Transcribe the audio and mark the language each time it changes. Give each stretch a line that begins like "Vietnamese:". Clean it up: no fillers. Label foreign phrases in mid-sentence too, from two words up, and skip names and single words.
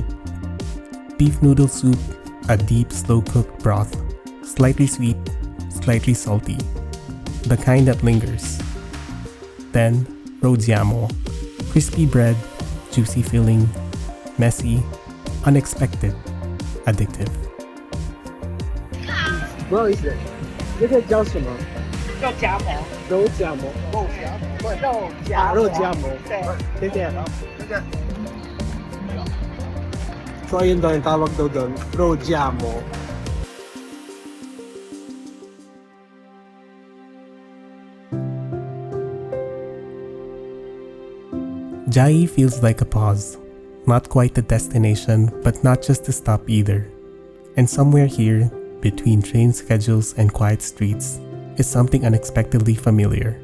English: Beef noodle soup, a deep slow-cooked broth, slightly sweet, slightly salty, the kind that lingers. Then, rojiamo, crispy bread, juicy filling, messy, unexpected, addictive.
Chinese: 不好意思，那个叫什么？肉夹馍，肉夹馍。肉夹馍。对，
Filipino: 谢谢。So ayun daw yung tawag daw doon, rojiamo.
English: Chiayi feels like a pause. Not quite a destination, but not just a stop either. And somewhere here, between train schedules and quiet streets, is something unexpectedly familiar.